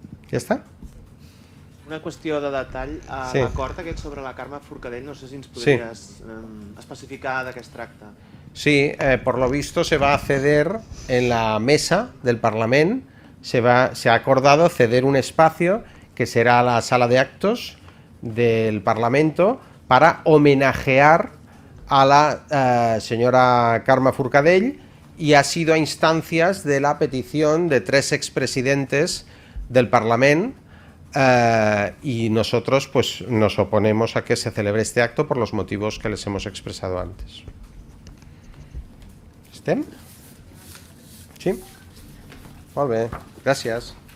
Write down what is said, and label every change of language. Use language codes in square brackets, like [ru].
[ca] Ja està? Una qüestió de detall. L'acord aquest sobre la Carme Forcadell, no sé si ens podries especificar de què es tracta. [es] Sí, por lo visto se va a ceder en la mesa del Parlamento, se ha acordado ceder un espacio que será la sala de actos del Parlamento para homenajear a la señora Carme Forcadell, y ha sido a instancias de la petición de 3 expresidentes del Parlamento, y nosotros pues nos oponemos a que se celebre este acto por los motivos que les hemos expresado antes. [ca] Estem? Sí? Molt bé, gràcies.